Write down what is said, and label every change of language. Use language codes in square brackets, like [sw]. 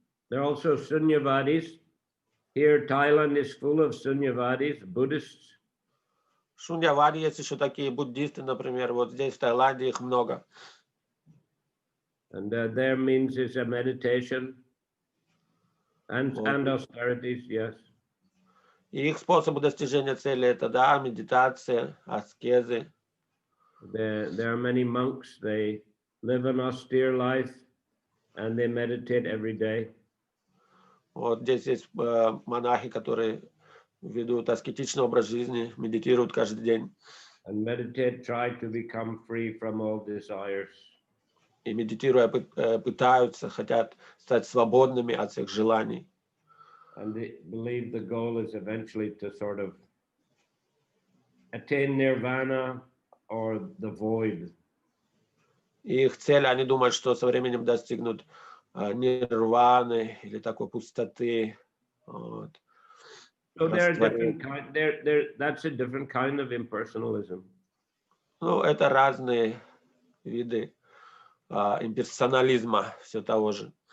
[en] There are also Sunyavadis. Here, Thailand is full of Sunyavadis, Buddhists. [ru] Шуньявади есть еще такие буддисты, например, вот здесь в Таиланде их много. [en] And their means is a meditation and austerities, yes. [ru] И их способы достижения цели это, да, медитация, аскезы. [en] There are many monks, they live an austere life and they meditate every day. [ru] Вот здесь есть монахи, которые ведут аскетичный образ жизни, медитируют каждый день. [en] And meditate, try to become free from all desires. [ru] И медитируя, пытаются, хотят стать свободными от всех желаний. [en] And they believe the goal is eventually to sort of attain nirvana or the void. [ru] И их цель, они думают, что со временем достигнут нирваны или такой пустоты. Вот. [en] So there are different kind. That's a different kind of impersonalism. [ru] Ну, это разные виды имперсонализма, все того же.